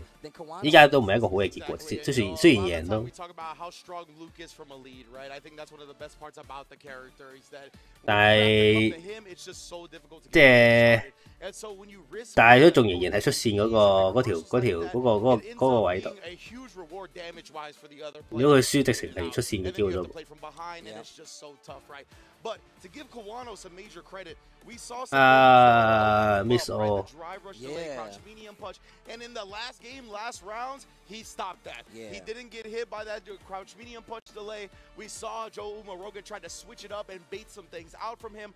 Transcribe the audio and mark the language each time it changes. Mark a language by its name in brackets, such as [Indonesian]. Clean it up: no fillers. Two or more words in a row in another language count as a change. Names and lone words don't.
[Cantonese] 依家都唔係一個好嘅結果，雖然贏都，但係即係但係都仲仍然係出線嗰個位度。如果佢輸，直情係出線嘅機會都。 [English] But to give Kawano some major credit, we saw some miss all. Crouch medium punch, and in the last game, last rounds, he stopped that. He didn't get hit by that crouch medium punch delay. We saw Joe Umaroga try to switch it up and bait some things out from him.